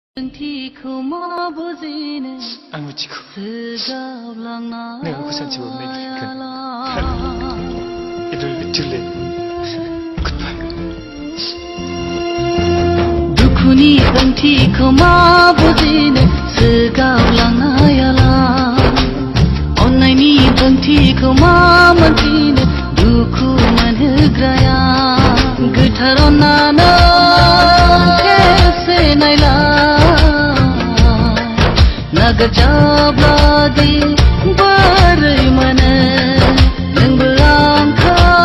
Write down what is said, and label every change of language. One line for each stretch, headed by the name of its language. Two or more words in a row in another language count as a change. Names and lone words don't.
Bodo: आं मिथिगौ नों आंखौ सानसेबो नायगोन
English: It will be too late. Goodbye.
Bodo: दुखुनि ओंथिखौ मा बुजिनो सोगावलांनायालाय अननायनि ओंथिखौ मा मोनथिनो दुखु मोनहोग्राया गोथार अननानै खेबसे नायलाय नागिरजाब्लादि बोरै मोनो नोंबो आंखौ